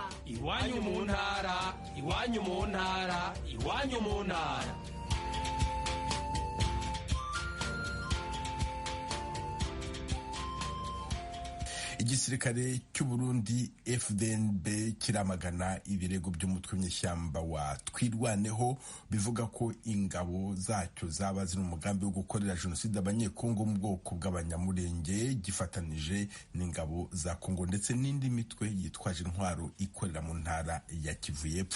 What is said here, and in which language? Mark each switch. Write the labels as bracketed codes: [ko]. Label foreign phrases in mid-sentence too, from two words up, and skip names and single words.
[rw] Iwanyu mu ntara, iwanyu mu ntara, iwanyu mu ntara. Igisirikare cy'u Burundi FDNB kiramagana ibirego by'umutwe w'inyeshyamba wa Twirwaneho bivuga ko ingabo zacyo zaba ziri umugambi wo gukorera jenoside abanyekongo mu bwoko bw'abanyamurenge gifatanije n'ingabo za Kongo ndetse n'indi mitwe yitwaje intwaro ikorera mu ntara ya Kivu y'Epfo.